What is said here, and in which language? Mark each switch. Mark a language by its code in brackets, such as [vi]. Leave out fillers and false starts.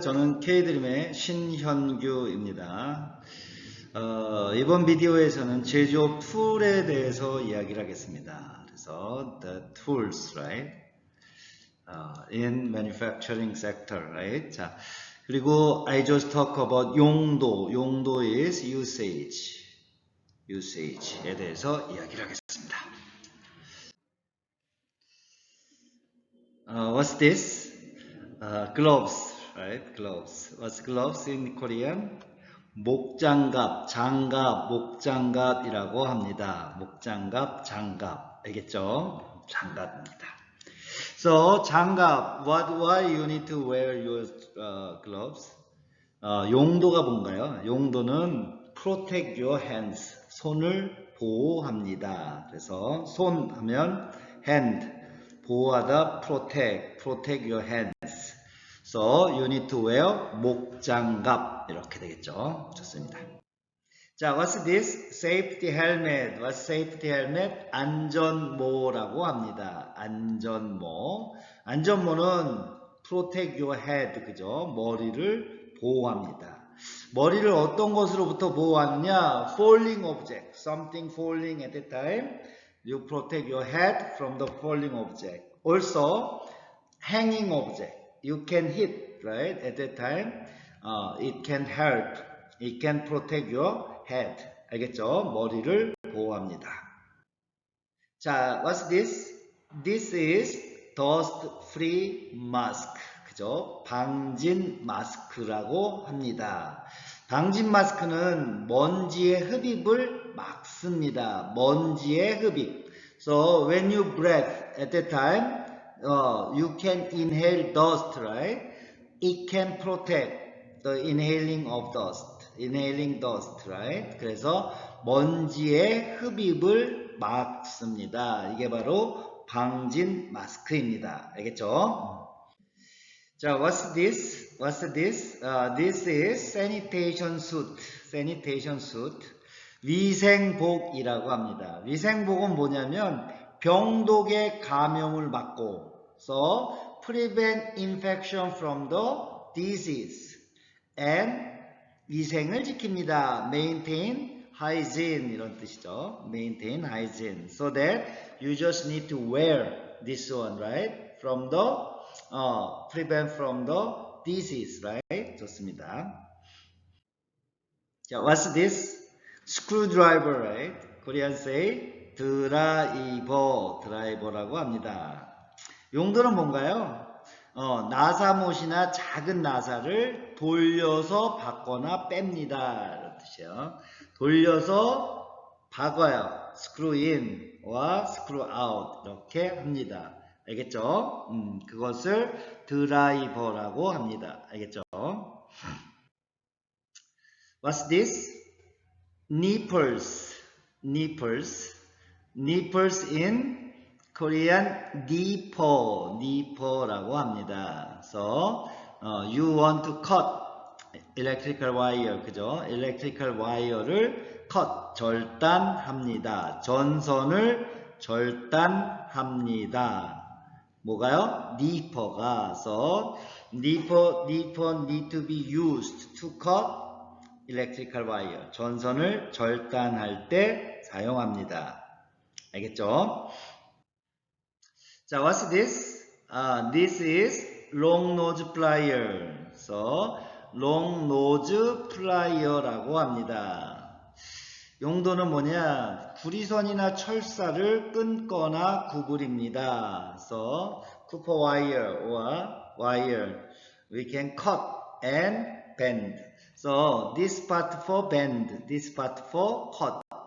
[ko] 저는 K드림의 신현규입니다. 이번 비디오에서는 제조업 툴에 대해서 이야기를 하겠습니다. 그래서 [en] the tools, right? In manufacturing sector, right? [ko] 자, 그리고 [en] I just talk about 용도. 용도 is usage. [ko] usage에 대해서 이야기를 하겠습니다. [en] What's this? Gloves, right? Gloves. What's gloves in Korean? [ko] 목장갑, 장갑, 목장갑이라고 합니다. 목장갑, 장갑. 알겠죠? 장갑입니다. So, 장갑. [en] Why you need to wear your gloves? [ko] 용도가 뭔가요? 용도는 [en] protect your hands. [ko] 손을 보호합니다. 그래서 손 하면 hand. 보호하다 [en] protect your hands. So you need to wear [ko] 목장갑 이렇게 되겠죠. 좋습니다. 자, [en] what's this? Safety helmet. What's safety helmet? [ko] 안전모라고 합니다. 안전모. 안전모는 [en] protect your head, [ko] 그죠? 머리를 보호합니다. 머리를 어떤 것으로부터 보호하느냐? [en] Falling object. Something falling at the time. You protect your head from the falling object. Also, hanging object. You can hit, right? At that time, it can hurt. It can protect your head. [ko] 알겠죠? 머리를 보호합니다. 자, [en] what's this? This is dust-free mask. [ko] 그죠? 방진 마스크라고 합니다. 방진 마스크는 먼지의 흡입을 막습니다. 먼지의 흡입. [en] So when you breathe at that time, you can inhale dust, right? It can protect the inhaling of dust. Inhaling dust, right? [ko] 그래서 먼지의 흡입을 막습니다. 이게 바로 방진 마스크입니다. 알겠죠? 자, [en] what's this? What's this? This is sanitation suit. Sanitation suit. [ko] 위생복이라고 합니다. 위생복은 뭐냐면 병독의 감염을 막고, [en] so prevent infection from the disease and [ko] 위생을 지킵니다. [en] Maintain hygiene [ko] 이런 뜻이죠. [en] Maintain hygiene. So that you just need to wear this one, right? From the prevent from the disease, right? [ko] 좋습니다. 자, [en] what's this? Screwdriver, right? Korean say [ko] 드라이버라고 합니다. 용도는 뭔가요? 나사못이나 작은 나사를 돌려서 박거나 뺍니다. 이런 뜻이에요. 돌려서 박아요. [en] screw in와 screw out [ko] 이렇게 합니다. 알겠죠? 그것을 드라이버라고 합니다. 알겠죠? [en] What's this? Nipples. Nipples. Nipples in Korean nipper라고 합니다. So, you want to cut electrical wire, [ko] 그죠? [en] electrical wire를 cut, [ko] 절단합니다. 전선을 절단합니다. 뭐가요? nipper가. [en] So, nipper need to be used to cut electrical wire. [ko] 전선을 절단할 때 사용합니다. 알겠죠? 자, [en] what's this? This is long nose plier. So, long nose plier라고 합니다. [ko] 용도는 뭐냐? 구리선이나 철사를 끊거나 구부립니다. [en] So, copper wire or wire we can cut and bend. So, this part for bend, this part for cut.